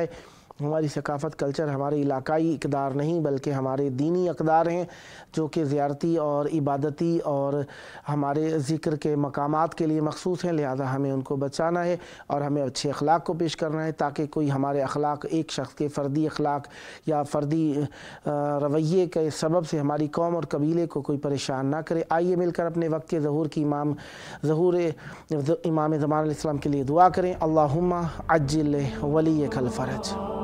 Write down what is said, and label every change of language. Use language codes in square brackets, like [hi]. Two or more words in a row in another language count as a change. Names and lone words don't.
[ur] ہماری ثقافت کلچر ہمارے علاقائی اقدار نہیں بلکہ ہمارے دینی اقدار ہیں، جو کہ زیارتی اور عبادتی اور ہمارے ذکر کے مقامات کے لیے مخصوص ہیں، لہذا ہمیں ان کو بچانا ہے اور ہمیں اچھے اخلاق کو پیش کرنا ہے، تاکہ کوئی ہمارے اخلاق ایک شخص کے فردی اخلاق یا فردی رویے کے سبب سے ہماری قوم اور قبیلے کو کوئی پریشان نہ کرے۔ آئیے مل کر اپنے وقت کے ظہور کی ظہور امام زمان [ar] علیہ السلام [ur] کے لیے دعا کریں۔ [ar] اللہم عجل ولیک الفرج۔